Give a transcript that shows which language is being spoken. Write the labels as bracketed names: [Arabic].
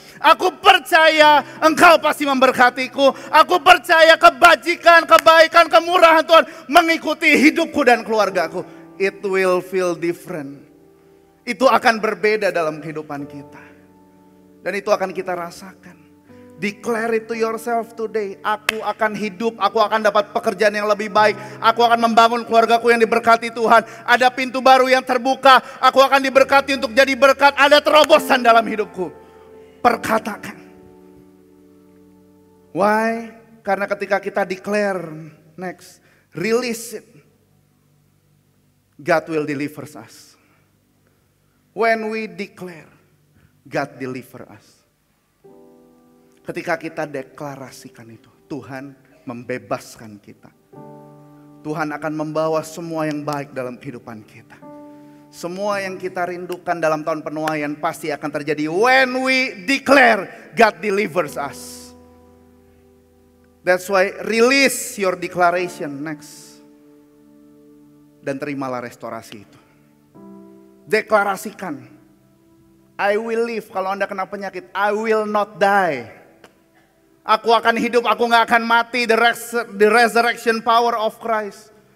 [Indonesian] Aku percaya Engkau pasti memberkatiku. Aku percaya kebajikan, kebaikan, kemurahan Tuhan mengikuti hidupku dan keluargaku. [English] It will feel different. [Indonesian] Itu akan berbeda dalam kehidupan kita. Dan itu akan kita rasakan. [English] Declare it to yourself today. [Indonesian] Aku akan hidup, aku akan dapat pekerjaan yang lebih baik. Aku akan membangun keluargaku yang diberkati Tuhan. Ada pintu baru yang terbuka. Aku akan diberkati untuk jadi berkat. Ada terobosan dalam hidupku. Perkatakan. [English] Why? [Indonesian] Karena ketika kita [English] declare, next, release it, God will deliver us. When we declare, God deliver us. [Indonesian] Ketika kita deklarasikan itu, Tuhan membebaskan kita. Tuhan akan membawa semua yang baik dalam kehidupan kita. Semua yang kita rindukan dalam tahun penuaian pasti akan terjadi [English] when we declare, God delivers us. That's why release your declaration next. [Indonesian] Dan terimalah restorasi itu. Deklarasikan. [English] I will live. [Indonesian] Kalau Anda kena penyakit, [English] I will not die. [Indonesian] Aku akan hidup, aku gak akan mati. [English] The resurrection power of Christ.